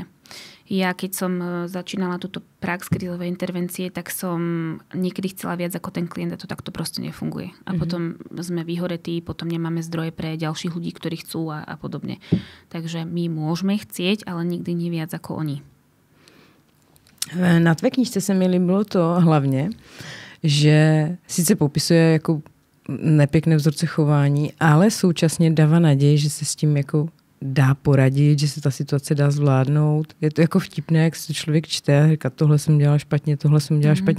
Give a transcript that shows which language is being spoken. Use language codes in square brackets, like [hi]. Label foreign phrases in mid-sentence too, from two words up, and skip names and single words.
[sk] Ja, keď som začínala túto prax krízovej intervencie, tak som niekedy chcela viac ako ten klient a to takto proste nefunguje. A potom sme vyhoretí, potom nemáme zdroje pre ďalších ľudí, ktorí chcú a podobne. Takže my môžeme chcieť, ale nikdy nie viac ako oni. [cs] Na tvé knížce se mi líbilo to hlavně, že sice popisuje jako nepěkné vzorce chování, ale současně dává naději, že se s tím jako dá poradit, že se ta situace dá zvládnout. Je to jako vtipné, jak se člověk čte a říká, tohle jsem dělala špatně, tohle jsem dělala špatně.